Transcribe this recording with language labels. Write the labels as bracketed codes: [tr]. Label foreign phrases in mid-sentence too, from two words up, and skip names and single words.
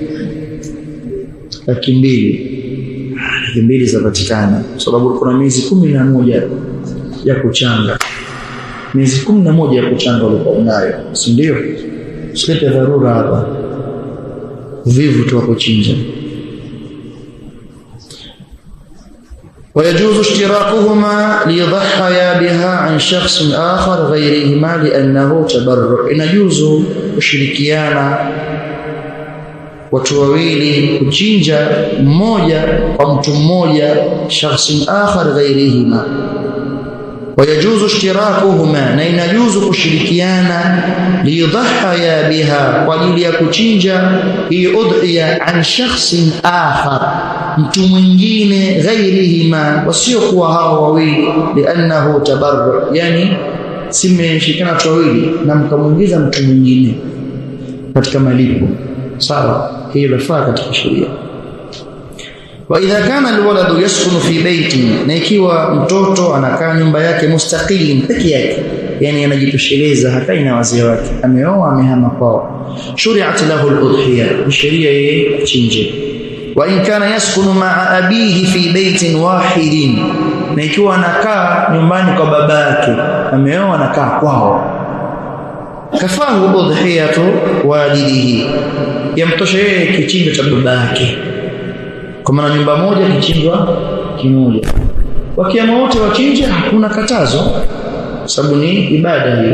[sw] 200,000 zapatikana, sababu kuna miezi 11 ya kuchanga, miezi 11 ya kuchanga ulikuwa unayo, si ndio? Usilete dharura hapa, vivu tu kuchinja. [ar] ويجوز اشتراكهما ليضحيا بها عن شخص آخر غيرهما لأنه تبرع. [sw] inajuzu kushirikiana watu wawili kuchinja mmoja kwa mtu mmoja, [ar] شخص آخر غيرهما. ويجوز اشتراكهما, [sw] na inajuzu kushirikiana, [ar] ليضحى بها, [sw] kwa ajili ya kuchinja hii udhiya, [ar] عن شخص آخر, [sw] mtu mwingine, ghairihima, wasiokuwa hao wawili, [ar] لأنه تبرع, [sw] yani simeshikana watu wawili na mkamuingiza mtu mwingine katika malipo, sawa. Hiyo inafaa katika sheria. [ar] وإذا كان الولد يسكن في بيت, [sw] na ikiwa mtoto anakaa nyumba yake mustaqilin, peke yake, yani anajitosheleza, hakai na wazee wake, ameoa amehama kwao, [ar] شرعت له الأضحية, [sw] sheria yeye achinje. [ar] وإن كان يسكن مع أبيه في بيت واحد, [sw] na ikiwa anakaa nyumbani kwa babake, ameoa anakaa kwao, [ar] كفاه أضحية والده, [sw] yamtosha yeye kichinjo cha babake, kwa maana nyumba moja kichinjwa kimoja. Wakiama wote wachinje, hakuna katazo, sababu ni ibada hiyo.